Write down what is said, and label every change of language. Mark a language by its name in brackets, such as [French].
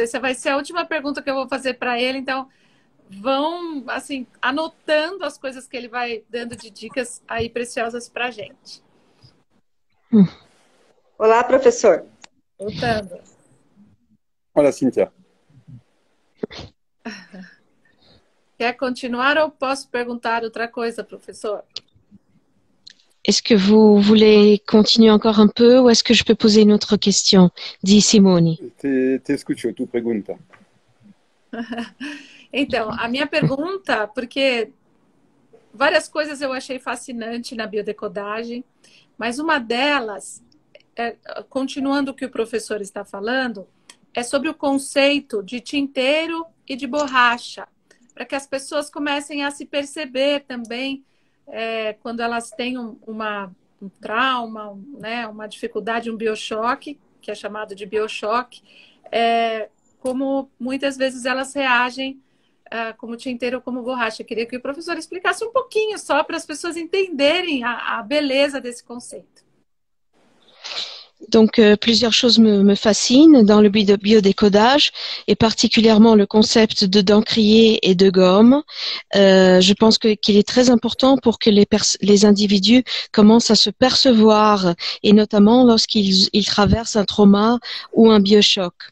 [Portuguese] Essa vai ser a última pergunta que eu vou fazer para ele. Então, vão, assim, anotando as coisas que ele vai dando de dicas aí preciosas para a gente. Olá, professor. Voltando. Olá, Cíntia. Quer continuar ou posso perguntar outra coisa, professor? [French] Est-ce que vous voulez continuer encore un peu ou est-ce que je peux poser une autre question? Dit Simone. [Spanish] Te escucho, tu [Portuguese] pergunta. Então, a minha pergunta, porque várias coisas eu achei fascinante na biodecodagem, mas uma delas, continuando o que o professor está falando, é sobre o conceito de tinteiro e de borracha, para que as pessoas comecem a se perceber também quando elas têm um trauma, né, uma dificuldade, um biochoque, que é chamado de biochoque, como muitas vezes elas reagem como tinteiro ou como borracha. Eu queria que o professor explicasse um pouquinho só para as pessoas entenderem a beleza desse conceito. [French] Donc, plusieurs choses me fascinent dans le biodécodage, et particulièrement le concept de d'encrier et de gomme. Je pense qu'il est très important pour que les individus commencent à se percevoir, et notamment lorsqu'ils traversent un trauma ou un biochoc.